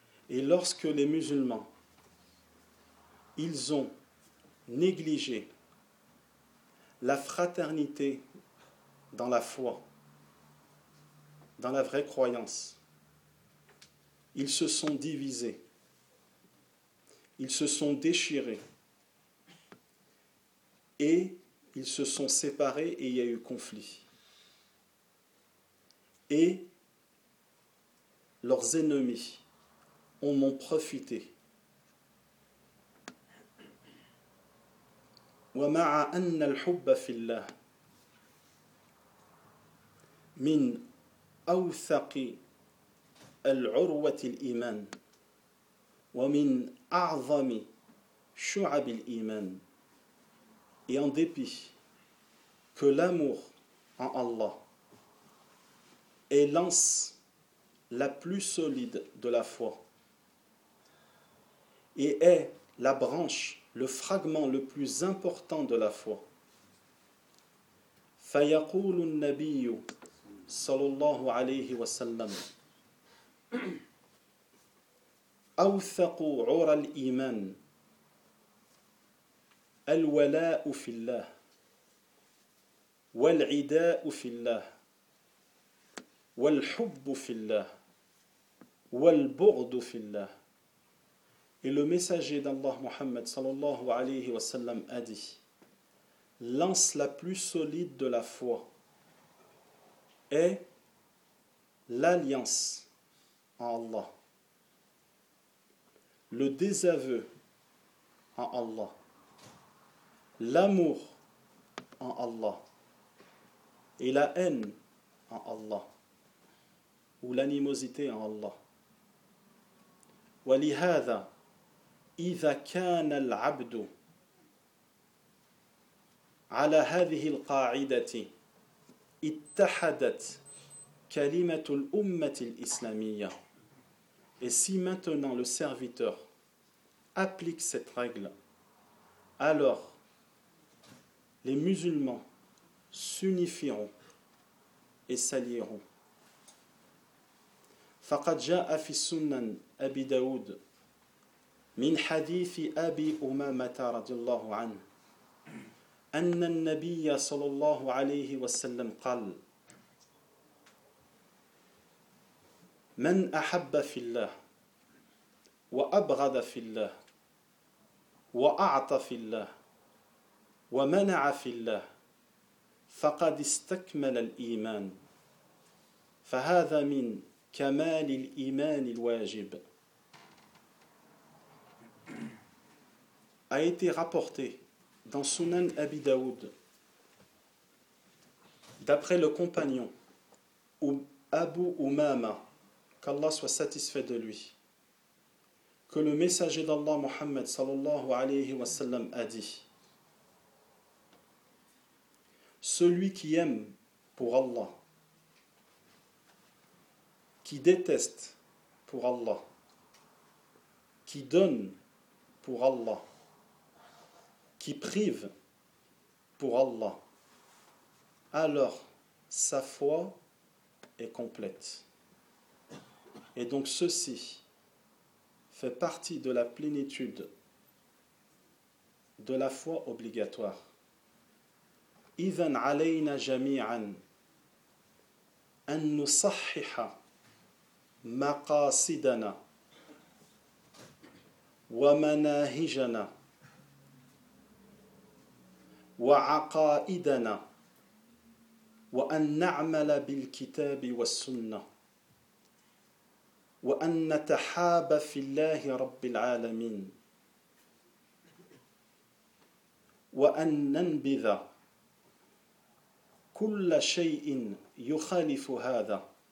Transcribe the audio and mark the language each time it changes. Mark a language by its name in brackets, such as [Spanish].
[French] Et lorsque les musulmans, ils ont négligé la fraternité dans la foi, dans la vraie croyance, ils se sont divisés, ils se sont déchirés et ils se sont séparés et il y a eu conflit. Et leurs ennemis en ont profité. [Arabic] وَمَعَ أَنَّ الْحُبَّ فِي اللَّهِ من أوثق العروة الإيمان ومن أعظم شعب الإيمان. [French] Et en dépit que l'amour en Allah est l'anse la plus solide de la foi et est la branche, le fragment le plus important de la foi. [Arabic] فيقول النبي صلى الله عليه وسلم أوثق عرى الإيمان الولاء في الله والعداء في الله والحب في الله والبغض في الله. [French] Et le messager d'Allah Muhammad صلى الله عليه وسلم a dit: lance la plus solide de la foi est l'alliance en Allah, le désaveu en Allah, l'amour en Allah et la haine en Allah ou l'animosité en Allah. [Arabic] وَلِهَذَا إِذَا كَانَ الْعَبْدُ عَلَى هَذِهِ الْقَاعِدَةِ اتحدت كلمة الأمة الإسلامية. [French] Et si maintenant le serviteur applique cette règle, alors les musulmans s'unifieront et s'allieront. [Arabic] فقد جاء في سنن أبي داود من حديث أبي أمامة رضي الله عنه أن النبي صلى الله عليه وسلم قال من أحب في الله وأبغض في الله وأعطى في الله ومنع في الله فقد استكمل الإيمان فهذا من كمال الإيمان الواجب. [French] A été rapporté dans Sunan Abi Daoud, d'après le compagnon Abu Umama, qu'Allah soit satisfait de lui, que le messager d'Allah Muhammad sallallahu alayhi wa sallam a dit: celui qui aime pour Allah, qui déteste pour Allah, qui donne pour Allah, qui prive pour Allah, alors sa foi est complète. Et donc ceci fait partie de la plénitude de la foi obligatoire. [Arabic] إذن علينا جميعا أن نصحح مقاصدنا ومناهجنا وعقائدنا وأن نعمل بالكتاب والسنة وأن نتحاب في الله رب العالمين وأن ننبذ كل شيء يخالف هذا